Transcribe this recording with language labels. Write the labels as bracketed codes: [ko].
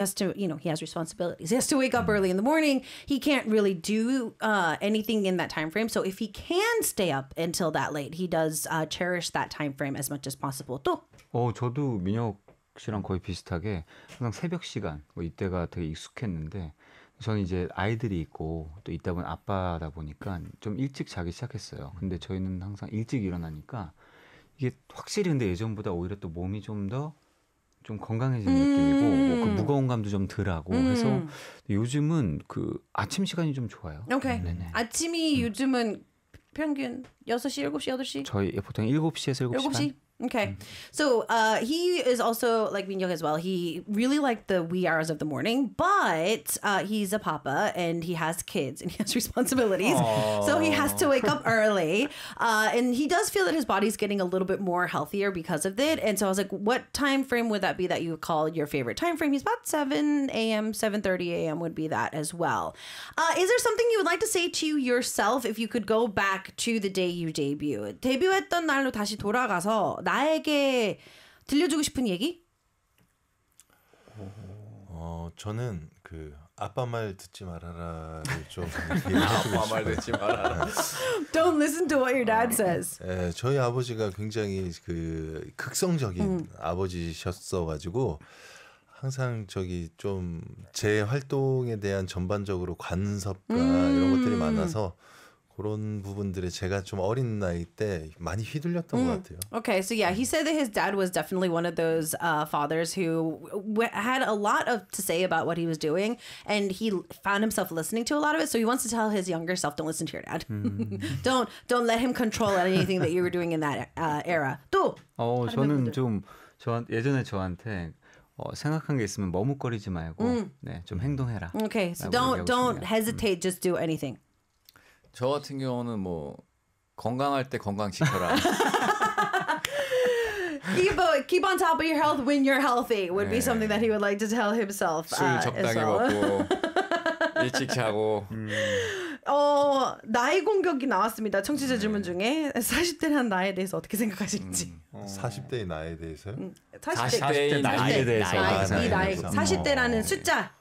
[en] has to, you know, he has responsibilities. He has to wake up early in the morning. He can't really do anything in that time frame. So if he can stay up until that late, he does cherish that time frame as much as possible. [ko] 또. 저도 민혁 씨랑 거의 비슷하게 항상 새벽 시간 뭐 이때가 되게 익숙했는데 저는 이제 아이들이 있고 또 이따 보면 아빠다 보니까 좀 일찍 자기 시작했어요. 근데 저희는 항상 일찍 일어나니까 이게 확실히 근데 예전보다 오히려 또 몸이 좀 더 좀 건강해지는 느낌이고 뭐 그 무거운 감도 좀 덜하고 해서 요즘은 그 아침 시간이 좀 좋아요. 오케이. 네네. 아침이 요즘은 평균 6시, 7시, 8시? 저희 보통 7시에서 7시 7시? 반. [en] Okay. So he is also like Minhyuk as well. He really liked the wee hours of the morning, but he's a papa and he has kids and he has responsibilities. Aww. So he has to wake up early. And he does feel that his body's getting a little bit more healthier because of it. And so I was like, what time frame would that be that you would call your favorite time frame? He's about 7 a.m., 7:30 a.m. would be that as well. Is there something you would like to say to yourself if you could go back to the day you debuted? [ko] 데뷔했던 날로 다시 돌아가서 나에게 들려주고 싶은 얘기? 저는 그 아빠 말 듣지 말아라를 좀 아빠 말 듣지 말아라. [en] Don't listen to what your dad says. [ko] 네, 저희 아버지가 굉장히 그 극성적인 아버지셨어가지고 항상 저기 좀 제 활동에 대한 전반적으로 관섭과 이런 것들이 많아서. 그런 부분들에 제가 좀 어린 나이 때 많이 휘둘렸던 것 같아요. [en] Okay, so yeah, he said that his dad was definitely one of those fathers who had a lot of to say about what he was doing, and he found himself listening to a lot of it. So he wants to tell his younger self, "Don't listen to your dad. don't let him control anything that you were doing in that era." 또. [ko] 저는 좀 예전에 저한테 생각한 게 있으면 머뭇거리지 말고 네, 좀 행동해라. [en] Okay, so don't hesitate, just do anything. [ko] 저 같은 경우는 뭐 건강할 때 건강 지켜라. [en] keep on top of your health when you're healthy would be something that he would like to tell himself. [ko] 술 적당히 먹고 일찍 자고. 나이 공격이 나왔습니다. 청취자 질문 중에 40대란 나에 대해서 어떻게 생각하실지. 40대의 나에 대해서요? 40대의 나에 대해서. 40대라는 숫자.